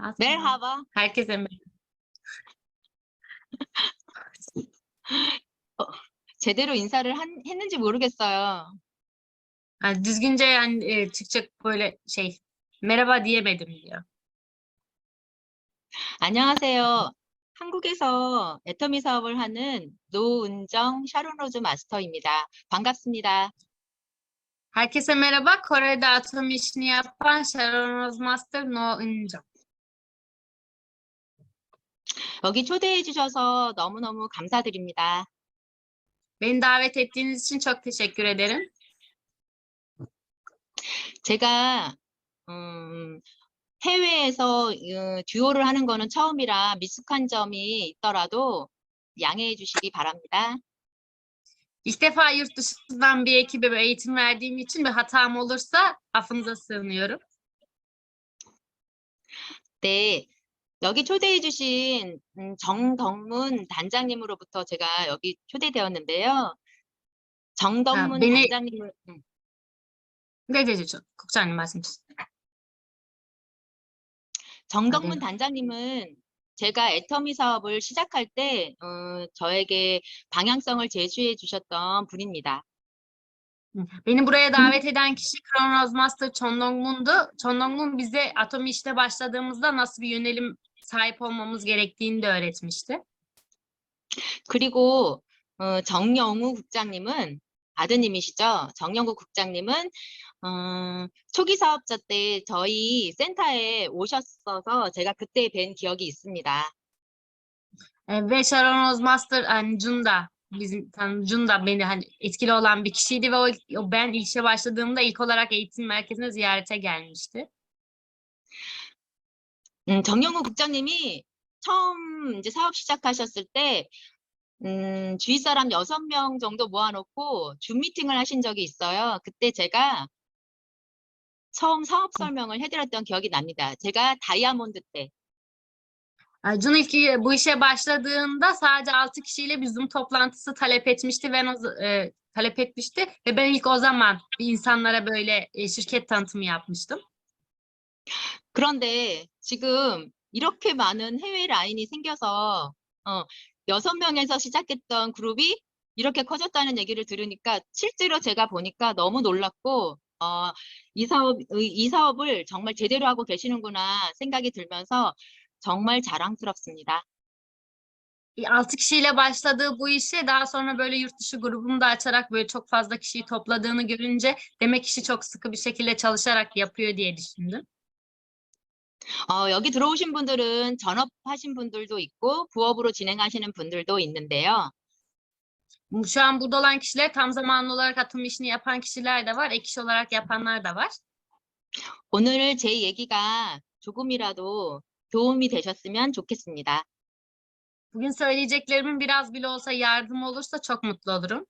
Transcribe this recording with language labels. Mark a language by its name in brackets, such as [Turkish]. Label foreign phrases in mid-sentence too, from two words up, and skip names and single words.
[Turkish] Merhaba. Merhaba. Herkese merhaba. [Korean] 제대로 인사를 했는지 모르겠어요. [Turkish] Düzgünce yani Türkçe böyle merhaba diyemedim diyor. [Korean] 안녕하세요. 한국에서 애터미 사업을 하는 노은정 샤론로즈 마스터입니다. 반갑습니다. [Turkish] Herkese merhaba. Kore'de atom işini yapan Sharon Rose Master No Injong. [Korean] 여기 초대해 주셔서 너무너무 감사드립니다. [Turkish] Beni davet ettiğiniz için çok teşekkür ederim. [Korean] 제가 해외에서 듀오를 ha는 거는 처음이라 미숙한 점이 있더라도 양해해 주시기 바랍니다. [Turkish] İlk defa yurt dışından bir ekibe eğitim verdiğim için bir hatam olursa affınıza sığınıyorum. [Korean] 네, 여기 초대해 주신 정덕문 단장님으로부터 제가 여기 초대되었는데요. 정덕문 beni 단장님을 [Turkish] ne dedi çok? [Korean] 국장님 말씀 주세요. 정덕문 단장님은 제가 애터미 사업을 시작할 때 저에게 방향성을 제시해 주셨던 분입니다. [Turkish] Beni buraya davet eden kişi Crown Rose Master Chon Dong-mun'du. Chon Dong-mun bize atom işte başladığımızda nasıl bir yönelim sahip olmamız gerektiğini de öğretmişti. [Korean] 그리고 정영우 국장님은 아드님이시죠. 정영우 국장님은 초기 사업자 때 저희 센터에 오셨어서 제가 그때 뵌 기억이 있습니다. [Turkish] Ve Sharon Rose Master Cunda bizim Cunda beni etkili olan bir kişiydi ve ben işe başladığımda ilk olarak eğitim merkezine ziyarete gelmişti. [Korean] 정영우 국장님이 처음 이제 사업 시작하셨을 때 주위 사람 6명 정도 모아놓고 줌 미팅을 하신 적이 있어요. 그때 제가 처음 사업 설명을 해드렸던 기억이 납니다. 제가 다이아몬드 때. [Turkish] Cun ilk bu işe başladığında sadece 6 kişiyle bir Zoom toplantısı talep etmişti ve ben ilk o zaman insanlara böyle şirket tanıtımı yapmıştım. [Korean] 그런데 지금 이렇게 많은 해외 라인이 생겨서 6명에서 시작했던 그룹이 이렇게 커졌다는 얘기를 들으니까 실제로 제가 보니까 너무 놀랐고 이 사업을 정말 제대로 하고 계시는구나 생각이 들면서 정말 자랑스럽습니다. [Turkish] 6 kişiyle başladığı bu işe daha sonra böyle yurt dışı grubunu da açarak böyle çok fazla kişiyi topladığını görünce demek işi çok sıkı bir şekilde çalışarak yapıyor diye düşündüm. [Korean] 여기 들어오신 분들은 전업하신 분들도 있고 부업으로 진행하시는 분들도 있는데요. [Turkish] Şu an burada olan kişiler tam zamanlı olarak atım işini yapan kişiler de var, ek iş olarak yapanlar da var. [Korean] 오늘 제 얘기가 조금이라도 도움이 되셨으면 좋겠습니다. [Turkish] Bugün söyleyeceklerimin biraz bile olsa yardım olursa çok mutlu olurum.